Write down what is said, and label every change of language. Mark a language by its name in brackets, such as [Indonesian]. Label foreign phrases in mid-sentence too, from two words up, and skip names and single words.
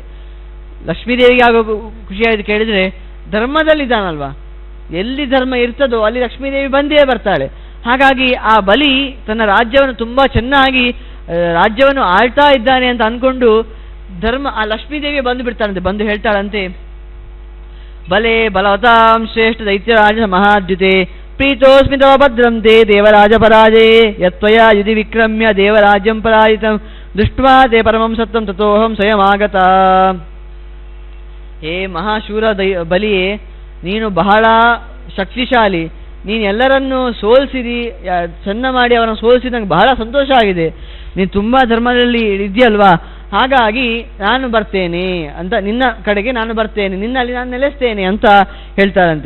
[Kannada] ಲಕ್ಷ್ಮೀದೇವಿಗೆ ಆಗೋ ಖುಷಿಯಾಯಿತು ಕೇಳಿದರೆ ಧರ್ಮದಲ್ಲಿದ್ದಾನಲ್ವಾ, ಎಲ್ಲಿ ಧರ್ಮ ಇರ್ತದೋ ಅಲ್ಲಿ ಲಕ್ಷ್ಮೀದೇವಿ ಬಂದೇ ಬರ್ತಾಳೆ. ಹಾಗಾಗಿ ಆ ಬಲಿ ತನ್ನ ರಾಜ್ಯವನ್ನು ತುಂಬ ಚೆನ್ನಾಗಿ ರಾಜ್ಯವನ್ನು ಆಳ್ತಾ ಇದ್ದಾನೆ ಅಂತ ಅಂದ್ಕೊಂಡು ಆ ಲಕ್ಷ್ಮೀದೇವಿಯೇ ಬಂದು ಬಿಡ್ತಾಳಂತೆ. ಬಂದು ಹೇಳ್ತಾಳಂತೆ, [Sanskrit] ಬಲೆ ಬಲವತಾಂ ಶ್ರೇಷ್ಠ ದೈತ್ಯರಾಜ ಮಹಾದ್ಯುತೆ ಪ್ರೀತೋಸ್ಮಿ ತವ ಭದ್ರಂತೆ ದೇವರಾಜ ಪರಾಜೇ ಯತ್ವಯ ಯುಧಿ ವಿಕ್ರಮ್ಯ ದೇವರಾಜ್ಯಂ ಪರಾಜಿತಂ ದೃಷ್ಟ್ವಾ ತೇ ಪರಮಂ ಸತ್ವಂ ತಥೋಹಂ ಸ್ವಯಮಾಗತ. [Kannada] ಹೇ ಮಹಾಶೂರ ಬಲಿಯೇ, ನೀನು ಬಹಳ ಶಕ್ತಿಶಾಲಿ, ನೀನು ಎಲ್ಲರನ್ನೂ ಸೋಲಿಸಿದಿ, ಚೆನ್ನ ಮಾಡಿ ಅವರನ್ನು ಸೋಲಿಸಿ ನಂಗೆ ಬಹಳ ಸಂತೋಷ ಆಗಿದೆ. ನೀನು ತುಂಬ ಧರ್ಮದಲ್ಲಿ ಇದೆಯಲ್ವಾ, ಹಾಗಾಗಿ ನಾನು ಬರ್ತೇನೆ ಅಂತ, ನಿನ್ನ ಕಡೆಗೆ ನಾನು ಬರ್ತೇನೆ, ನಿನ್ನಲ್ಲಿ ನಾನು ನೆಲೆಸ್ತೇನೆ ಅಂತ ಹೇಳ್ತಾರಂತೆ.